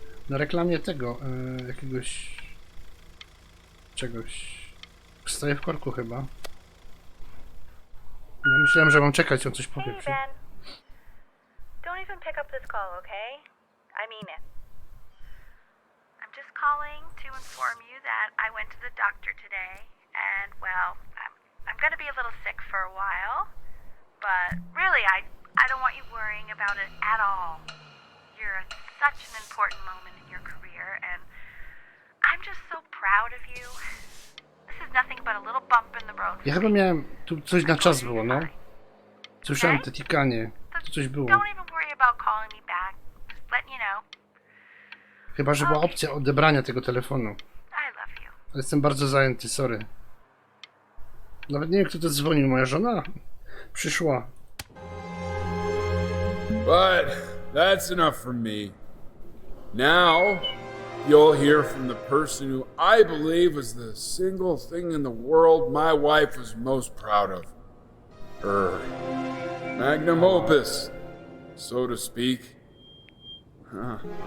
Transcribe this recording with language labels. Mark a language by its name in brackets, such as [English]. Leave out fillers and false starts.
[Polish] Na reklamie tego, jakiegoś... czegoś. Stoję w korku chyba. Ja myślałem, że mam czekać, on coś powie. [English] Hey, Ben. Don't even pick up this call, okay? I mean it. I'm just calling to inform you that I went to the doctor today, and well, I'm gonna be a little sick for a while, but really, I don't want you worrying about it at all. You're at such an important moment in your career, and I'm just so proud of you. This is nothing but a little bump in the road. [Polish] Ja chyba miałem, tu coś na czas było, no. Słyszałem te tikanie, tu coś było. [English] Don't even worry about calling me back. Just letting you know. [Polish] Chyba, że była opcja odebrania tego telefonu. [English] I love you. [Polish] Ale jestem bardzo zajęty, sorry. Nawet nie wiem, kto to dzwonił, moja żona przyszła. [English] But that's enough from me. Now, you'll hear from the person who I believe is the single thing in the world my wife was most proud of. Her magnum opus, so to speak. Huh.